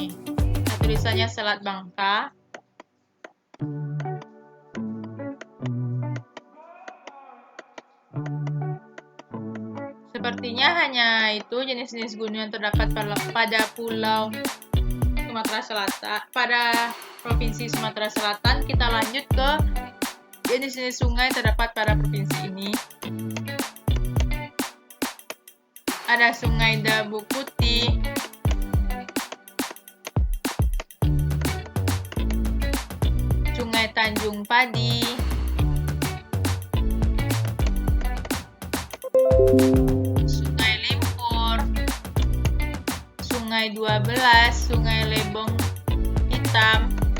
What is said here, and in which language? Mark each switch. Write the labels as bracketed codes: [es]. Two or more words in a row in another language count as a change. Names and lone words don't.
[id] Nah, tulisannya Selat Bangka. Sepertinya hanya itu jenis-jenis gunung yang terdapat pada Pulau Sumatera Selatan, pada Provinsi Sumatera Selatan. Kita lanjut ke jenis-jenis sungai terdapat pada provinsi ini. Ada Sungai Dabu Putih, Sungai Tanjung Padi, Sungai Limpur, Sungai 12, Sungai Lebong Hitam,